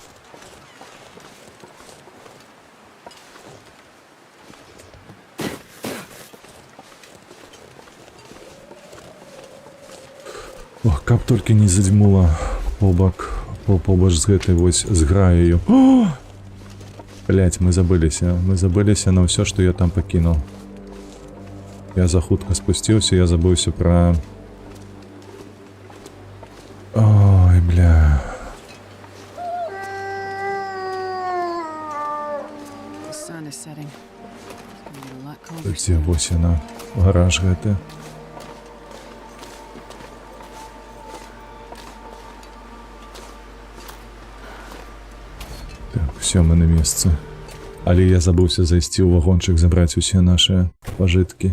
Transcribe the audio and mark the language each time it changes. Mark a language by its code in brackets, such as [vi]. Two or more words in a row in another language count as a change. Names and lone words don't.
[be] Ох, каб толькі не задзьмула побач з гэтай вось зграяю. О! Блядь, мы забыліся на ўсё, што я там пакінуў. Я захутка спусціўся, я забыўся пра... Ой, бля... [en] The sun is setting. It's gonna get a lot colder [be] Дзе [en] soon. [be] вось яна, гараж гэты. Так, все, мы на месцы. Але я забыўся зайсці ў вагончык, забраць усе нашыя пажыткі.